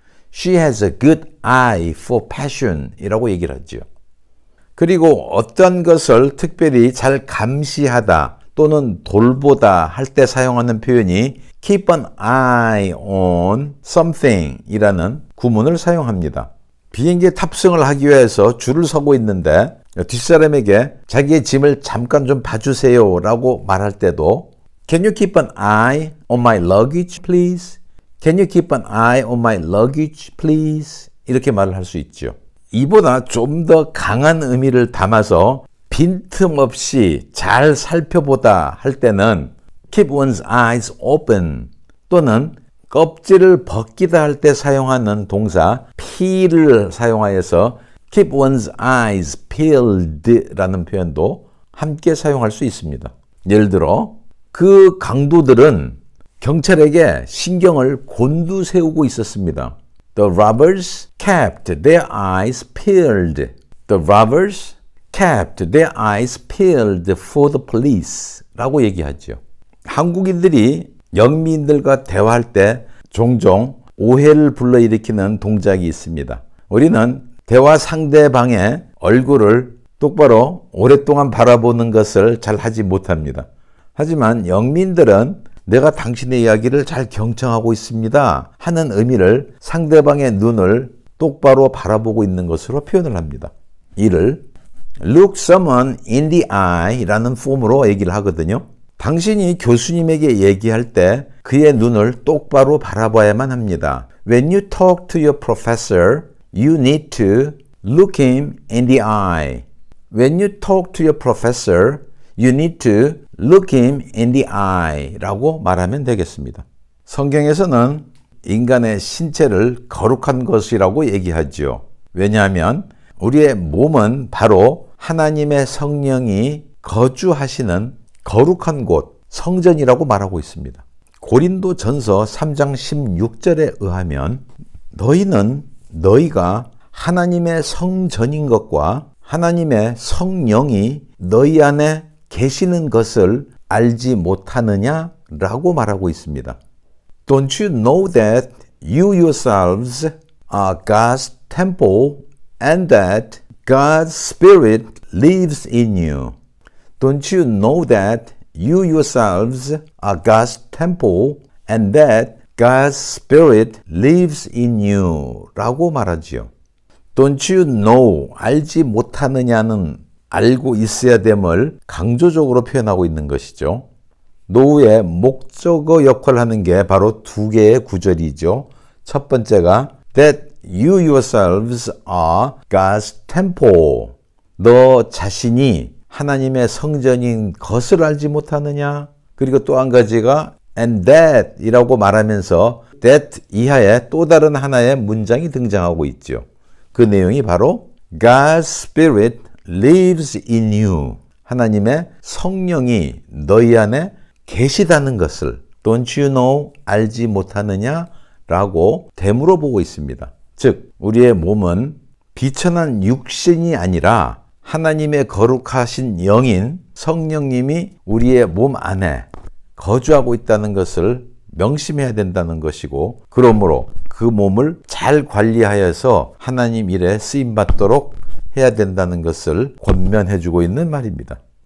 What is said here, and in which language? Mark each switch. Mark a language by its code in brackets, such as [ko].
[en] She has a good eye for passion [ko] 이라고 얘기를 하죠. 그리고 어떤 것을 특별히 잘 감시하다 또는 돌보다 할 때 사용하는 표현이 [en] keep an eye on something [ko] 이라는 구문을 사용합니다. 비행기에 탑승을 하기 위해서 줄을 서고 있는데 뒷사람에게 자기의 짐을 잠깐 좀 봐주세요 라고 말할 때도 [en] Can you keep an eye on my luggage please? Can you keep an eye on my luggage please? [ko] 이렇게 말을 할 수 있죠. 이보다 좀 더 강한 의미를 담아서 빈틈없이 잘 살펴보다 할 때는 [en] keep one's eyes open [ko] 또는 껍질을 벗기다 할 때 사용하는 동사 peel을 사용하여서 [en] keep one's eyes peeled [ko] 라는 표현도 함께 사용할 수 있습니다. 예를 들어 그 강도들은 경찰에게 신경을 곤두세우고 있었습니다. [en] The robbers kept their eyes peeled. The robbers kept their eyes peeled for the police [ko] 라고 얘기하죠. 한국인들이 영미인들과 대화할 때 종종 오해를 불러일으키는 동작이 있습니다. 우리는 대화 상대방의 얼굴을 똑바로 오랫동안 바라보는 것을 잘 하지 못합니다. 하지만 영미인들은 내가 당신의 이야기를 잘 경청하고 있습니다 하는 의미를 상대방의 눈을 똑바로 바라보고 있는 것으로 표현을 합니다. 이를 [en] look someone in the eye [ko] 라는 폼으로 얘기를 하거든요. 당신이 교수님에게 얘기할 때 그의 눈을 똑바로 바라봐야만 합니다. [en] When you talk to your professor, you need to look him in the eye. When you talk to your professor, you need to look him in the eye [ko] 라고 말하면 되겠습니다. 성경에서는 인간의 신체를 거룩한 것이라고 얘기하죠. 왜냐하면 우리의 몸은 바로 하나님의 성령이 거주하시는 거룩한 곳, 성전이라고 말하고 있습니다. 고린도전서 3장 16절에 의하면 너희는 너희가 하나님의 성전인 것과 하나님의 성령이 너희 안에 계시는 것을 알지 못하느냐라고 말하고 있습니다. [en] Don't you know that you yourselves are God's temple and that God's Spirit lives in you? Don't you know that you yourselves are God's temple and that God's Spirit lives in you? [ko] 라고 말하지요. [en] Don't you know, [ko] 알지 못하느냐는 알고 있어야 됨을 강조적으로 표현하고 있는 것이죠. 노우의 목적어 역할을 하는 게 바로 두 개의 구절이죠. 첫 번째가 [en] that you yourselves are God's temple. [ko] 너 자신이 하나님의 성전인 것을 알지 못하느냐? 그리고 또 한 가지가 and that 이라고 말하면서 that 이하에 또 다른 하나의 문장이 등장하고 있죠. 그 내용이 바로 [en] God's Spirit lives in you. [ko] 하나님의 성령이 너희 안에 계시다는 것을 [en] Don't you know? [ko] 알지 못하느냐? 라고 되물어 보고 있습니다. 즉 우리의 몸은 비천한 육신이 아니라 하나님의 거룩하신 영인 성령님이 우리의 몸 안에 거주하고 있다는 것을 명심해야 된다는 것이고 그러므로 그 몸을 잘 관리하여서 하나님 일에 쓰임받도록 해야 된다는 것을 권면해 주고 있는 말입니다.